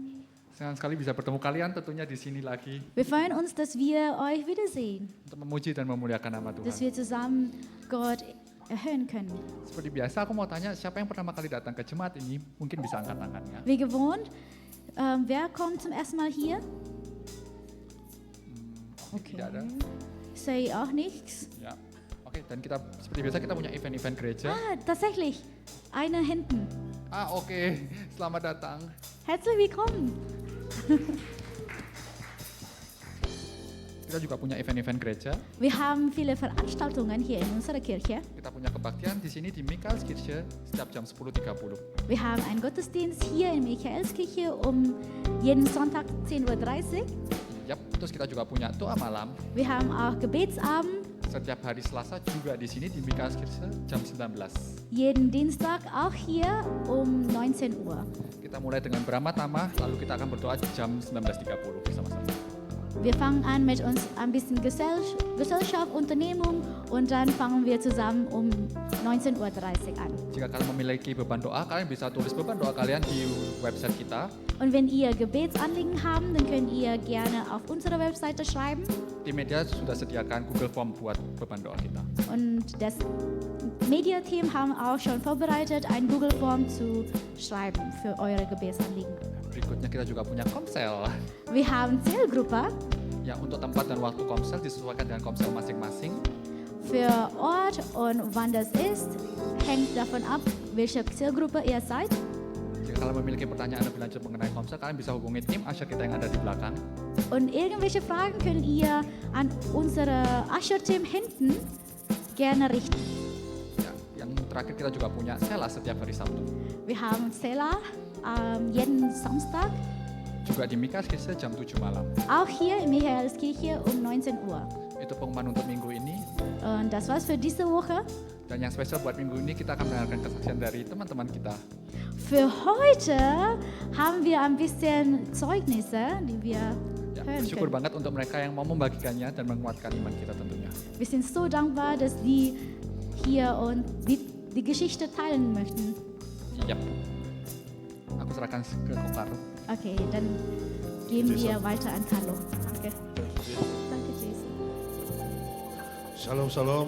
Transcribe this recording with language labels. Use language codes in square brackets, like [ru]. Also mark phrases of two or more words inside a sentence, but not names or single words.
[id] Senang sekali bisa bertemu kalian tentunya di sini lagi [de] Wir freuen uns, dass wir euch wiedersehen, [id] untuk memuji dan memuliakan nama [de] dass [id] Tuhan. [de] wir zusammen Gott erhöhen können. [id] Seperti biasa aku mau tanya siapa yang pertama kali datang ke jemaat ini mungkin bisa angkat tangannya. [de] Wie gewohnt, wer kommt zum ersten Mal hier? [id] Tidak ada. [de] Say auch nichts. [id] Ya. Oke, dan kita seperti biasa kita punya event-event gereja. [de] Ah, tatsächlich. Einer hinten. [id] Oke. Selamat datang. [de] Herzlich willkommen. [id] Kita juga punya event-event gereja. [de] Wir haben viele Veranstaltungen hier in unserer Kirche. [id] Kita punya kebaktian di sini di Michaelskirche setiap jam 10.30. [de] Wir haben einen Gottesdienst hier in Michaelskirche jeden Sonntag 10:30 Uhr. [id] Yap, terus kita juga punya doa malam [de] Wir haben auch Gebetsabend [id] setiap hari Selasa juga di sini di Michaelskirche jam 19. [de] jeden Dienstag auch hier 19 Uhr. [id] Kita mulai dengan Brahma-Tama, lalu kita akan berdoa jam 19.30 bersama-sama. [de] Wir fangen an mit uns ein bisschen Gesellschaft, Unternehmung und dann fangen wir zusammen 19:30 Uhr an. [id] Jika kalian memiliki beban doa, kalian bisa tulis beban doa kalian di website kita [de] Und wenn ihr Gebetsanliegen habt, dann könnt ihr gerne auf unserer Webseite schreiben. [id] Tim media sudah sediakan Google Form buat beban doa kita. [de] Und das Media-Team haben auch schon vorbereitet, ein Google-Form zu schreiben für eure Gebetsanliegen. [id] Berikutnya kita juga punya Komsel. [de] Wir haben Zellgruppe. [id] Ya, untuk tempat dan waktu Komsel disesuaikan dengan Komsel masing-masing. [de] Für Ort und wann das ist, hängt davon ab, welche Zielgruppe ihr seid. [id] Jika kalian memiliki pertanyaan lebih lanjut mengenai Komsel, kalian bisa hubungi tim Asher kita yang ada di belakang. [de] Und irgendwelche Fragen könnt ihr an unsere Usher-Team hinten gerne richten. [id] Ya, yang terakhir kita juga punya Sela setiap hari Sabtu. [de] Wir haben Zella jeden Samstag, [id] Juga di Mikaskirche jam 7 malam. [de] auch hier in Michaelskirche um 19 Uhr. [id] Itu pengumuman untuk minggu ini. [de] Und das war's für diese Woche. [id] Dan yang spesial buat minggu ini kita akan mendengarkan kesaksian dari teman-teman kita. [de] Für heute haben wir ein bisschen Zeugnisse, die wir [id] Ya, [de] hören [id] bersyukur [de] können. [id] banget untuk mereka yang mau membagikannya dan menguatkan iman kita tentunya. [de] Wir sind so dankbar, dass die hier und die Geschichte teilen möchten. [id] Yap. Aku serahkan ke Kokar. [de] Okay, dann gehen Jason. wir weiter an Carlo. Danke. Danke, Jason. Shalom, Shalom.